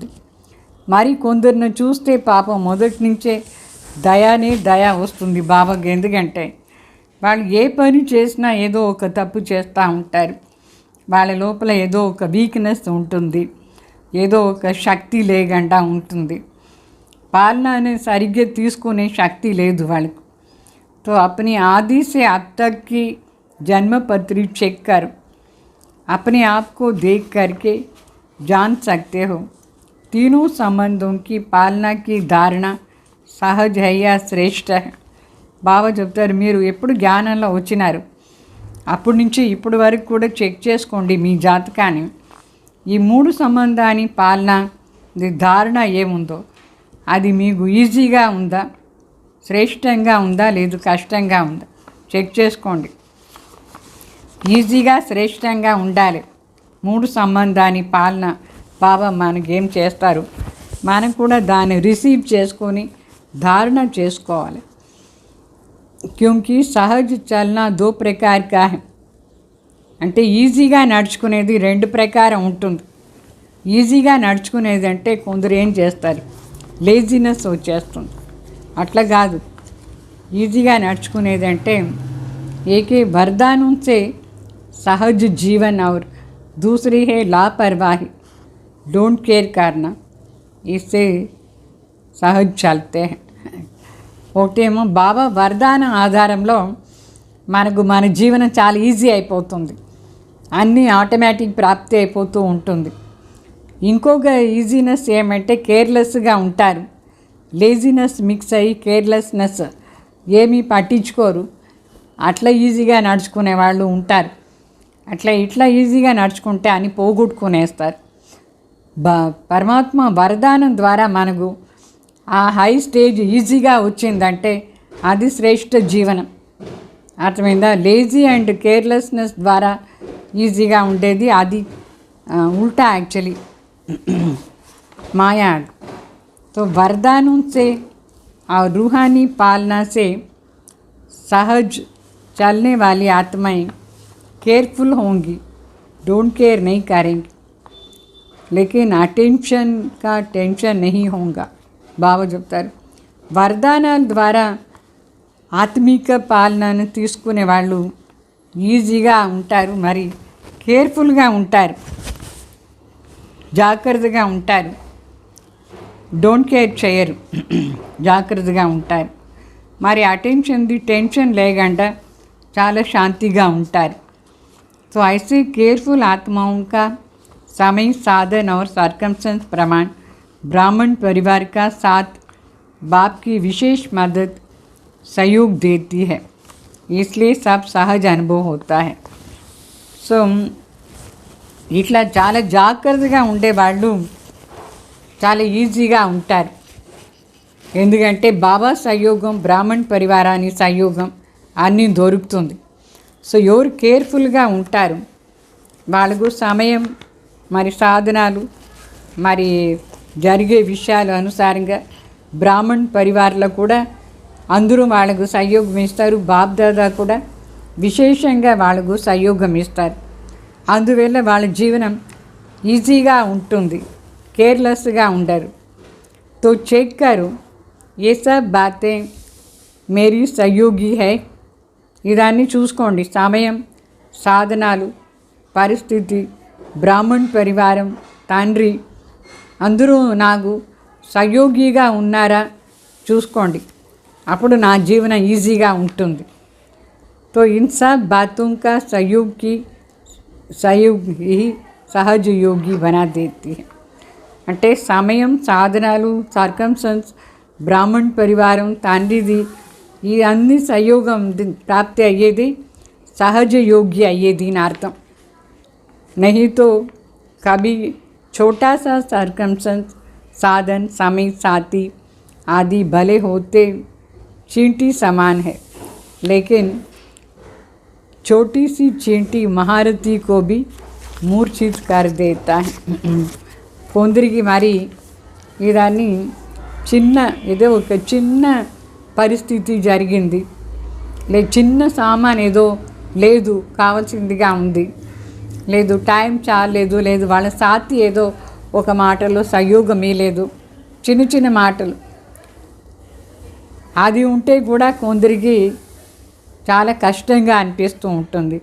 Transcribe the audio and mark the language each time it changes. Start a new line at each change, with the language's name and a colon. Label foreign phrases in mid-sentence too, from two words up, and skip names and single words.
Telugu: మరి కొందరిని చూస్తే పాపం మొదటి నుంచే దయ వస్తుంది బాబాకి. ఎందుకంటే వాళ్ళు ఏ పని చేసినా ఏదో ఒక తప్పు చేస్తూ ఉంటారు. వాళ్ళ లోపల ఏదో ఒక వీక్నెస్ ఉంటుంది, ఏదో ఒక శక్తి లేకుండా ఉంటుంది. పాలన నే సరిగ్గే తీసుకునే शक्ति లేదు వాళ్ళకు.
Hindi: तो अपनी आदि से अब तक की जन्म पत्री चेक कर अपने आप को देख करके जान सकते हो तीनों संबंधों की पालना की धारणा सहज है या श्रेष्ठ है.
Telugu: బాబా చెప్తారు, మీరు ఎప్పుడు జ్ఞానంలో వచ్చినారు అప్పటి నుంచి ఇప్పటి వరకు కూడా చెక్ చేసుకోండి మీ జాతకాన్ని. ఈ మూడు సంబంధాన్ని పాలన ధారణ ఏముందో అది మీకు ఈజీగా ఉందా, శ్రేష్టంగా ఉందా, లేదు కష్టంగా ఉందా చెక్ చేసుకోండి. ఈజీగా శ్రేష్టంగా ఉండాలి. మూడు సంబంధాన్ని పాలన బాబా మనకేం చేస్తారు, మనం కూడా దాన్ని రిసీవ్ చేసుకొని धारणा చేసుకోవాలి.
Hindi: क्योंकि सहज चलना दो प्रकार का है.
Telugu: అంటే ఈజీగా నడుచుకునేది రెండు ప్రకారం ఉంటుంది. ఈజీగా నడుచుకునేది అంటే కొందరు ఏం చేస్తారు, లేజినెస్ వచ్చేస్తుంది. అట్లా కాదు. ఈజీగా నడుచుకునేది అంటే
Hindi: ఏకే वरदानों से सहज जीवन और दूसरी है लापरवाही
English: don't care
Hindi: करना, इससे सहज चलते हैं.
Telugu: ఒకటేమో బాబా వరదాన ఆధారంలో మనకు మన జీవనం చాలా ఈజీ అయిపోతుంది, అన్నీ ఆటోమేటిక్ ప్రాప్తి అయిపోతూ ఉంటుంది. ఇంకొక ఈజీనెస్ ఏమంటే కేర్లెస్గా ఉంటారు.
English: laziness mix
Telugu: అయ్యి కేర్లెస్నెస్ ఏమీ పట్టించుకోరు. అట్లా ఈజీగా నడుచుకునే వాళ్ళు ఉంటారు. ఇట్లా ఈజీగా నడుచుకుంటే అని పోగొట్టుకునేస్తారు. పరమాత్మ వరదానం ద్వారా మనకు ఆ హై స్టేజ్ ఈజీగా వచ్చిందంటే అది శ్రేష్ఠ జీవనం. అర్థమైందా?
English: lazy and carelessness
Telugu: ద్వారా ఈజీగా ఉండేది అది
Hindi: उल्टा एक्चुअली माया. तो वरदानों से और रूहानी पालना से सहज चलने वाली आत्माएं केयरफुल होंगी,
English: don't care
Hindi: नहीं करेंगी, लेकिन अटेंशन का टेंशन नहीं होगा.
Telugu: బాబా చెప్తారు, వరదానాల ద్వారా ఆత్మిక పాలనను తీసుకునే వాళ్ళు ఈజీగా ఉంటారు, మరి కేర్ఫుల్గా ఉంటారు, జాగ్రత్తగా ఉంటారు.
English: don't care
Telugu: చేయరు, జాగ్రత్తగా ఉంటారు. మరి టెన్షన్ లేకుండా చాలా శాంతిగా ఉంటారు.
Hindi: तो ऐसे केयरफुल आत्माओं का समय साधन और सर्कमस्टेंस प्रमाण ब्राह्मण परिवार का साथ बाप की विशेष मदद सहयोग देती है, इसलिए सब सहज अनुभव होता है.
Telugu: సో ఇట్లా చాలా జాగ్రత్తగా ఉండేవాళ్ళు చాలా ఈజీగా ఉంటారు. ఎందుకంటే బాబా సహయోగం, బ్రాహ్మణ్ పరివారాన్ని సహయోగం అన్నీ దొరుకుతుంది. సో ఎవరు కేర్ఫుల్గా ఉంటారు వాళ్ళకు సమయం మరి సాధనాలు మరి జరిగే విషయాలు అనుసారంగా బ్రాహ్మణ్ పరివారంలో కూడా అందరూ వాళ్ళకు సహయోగం ఇస్తారు. బాప్ దాదా కూడా విశేషంగా వాళ్ళకు సహయోగం ఇస్తారు. అందువల్ల వాళ్ళ జీవనం ఈజీగా ఉంటుంది, కేర్లెస్గా ఉండరు.
Hindi: तो चेक करो ये सब बातें मेरी सहयोगी है.
Telugu: ఇదాన్ని చూసుకోండి. సమయం, సాధనాలు, పరిస్థితి, బ్రాహ్మణ్ పరివారం, తండ్రి అందరూ నాకు సహయోగిగా ఉన్నారా చూసుకోండి. అప్పుడు నా జీవనం ఈజీగా ఉంటుంది.
Hindi: तो इन सब बातों का सहयोग ही सहज योगी बना देती है.
Telugu: అంటే సమయం, సాధనాలు, సర్కమ్స్టెన్స్, బ్రాహ్మణ్ పరివారం తండ్రిది ఈ అన్ని సంయోగం ప్రాప్తి అయ్యేది
Hindi: सहज योग्य
Telugu: अయ్యేది అని అర్థం.
Hindi: नहीं तो कभी छोटा सा सरकमस्टेंस साधन समय साथी आदि भले होते चींटी समान है, लेकिन छोटी सी चींटी महारथी को भी मूर्छित कर देता है.
Telugu: కొందరికి మరి ఇదాన్ని చిన్న ఏదో ఒక చిన్న పరిస్థితి జరిగింది, చిన్న సామాన్ ఏదో లేదు కావాల్సిందిగా ఉంది, లేదు టైం చాలేదు, లేదు వాళ్ళ సాతి ఏదో ఒక మాటలో సంయోగమే లేదు, చిన్న చిన్న మాటలు అది ఉంటే కూడా కొందరికి చాలా కష్టంగా అనిపిస్తూ ఉంటుంది.